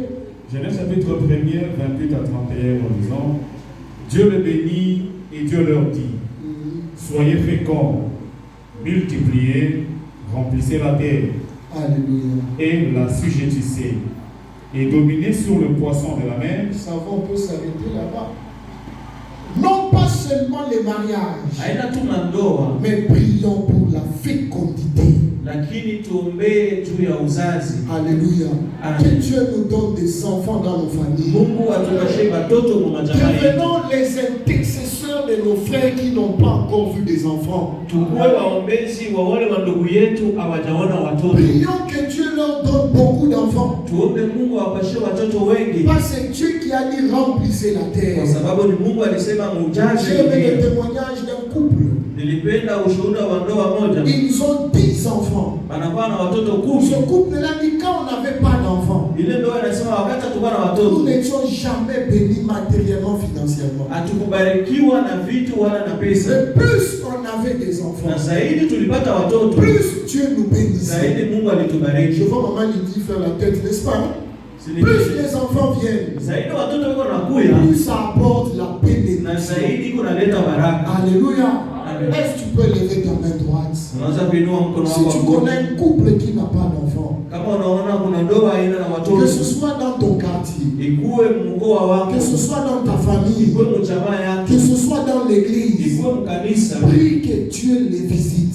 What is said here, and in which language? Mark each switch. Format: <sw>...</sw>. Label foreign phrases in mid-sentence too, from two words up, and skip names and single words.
<fr>Genèse chapitre 1er, 28 à 31, en disant, Dieu le bénit et Dieu leur dit, soyez féconds, multipliez, remplissez la terre. Alléluia. Et la sujettissez, et dominez sur le poisson de la mer. Ça va, on peut s'arrêter là-bas. Non pas seulement les mariages, mais prions pour la fécondité.</fr> <sw>lakini tuombee juu ya uzazi. Alléluia.</sw> <fr>Que Dieu nous donne des enfants dans nos familles.</fr> <sw>Mungu atupatie watoto kwa jamaa yetu.</sw> <fr>Devenons les intercesseurs de nos frères qui n'ont pas encore vu des enfants.</fr> <sw>Tukue waombezi wa wale wa ndugu yetu hawajaona watoto.</sw> <fr>Prions que Dieu leur donne beaucoup d'enfants.</fr> <sw>Tuombe Mungu awapatie watoto wengi.</sw> <fr>Parce que Dieu qui a dit remplissez la terre.</fr> <sw>Kwa sababu ni Mungu alisema mujaze.</sw> <fr>J'ai aimé le témoignage d'un couple.</fr> <sw>Nilipenda ushuhuda wa ndoa moja.</sw> <fr>Ils ont 10 enfants.</fr> <sw>Wanakuwa na watoto 10.</sw> <fr>Ce couple-là dit quand on n'avait pas d'enfants.</fr> <sw>Ile ndoa inasema wakati tulikuwa na watoto.</sw> <fr>Nous n'étions jamais bénis matériellement, financièrement.</fr> <sw>Hatukubarikiwa na vitu wala na pesa.</sw> <fr>Mais plus on avait des enfants.</fr> <sw>Na zaidi tulipata watoto.</sw> <fr>Plus Dieu nous bénissait.</fr> <sw>Zaidi Mungu alitubariki.</sw> <fr>Je vois maman Lydie faire la tête, n'est-ce pas? Plus les enfants viennent,</fr> <sw>zaidi watoto wako nakuya,</sw> <fr>plus ça apporte la bénédiction.</fr> <sw>Na zaidi kunaleta baraka. Alléluia.</sw> <fr>Est-ce que tu peux lever ta main droite? Si tu connais un couple qui n'a pas d'enfant, que ce soit dans ton quartier, que ce soit dans ta famille, que ce soit dans l'église, prie que Dieu les visite.</fr>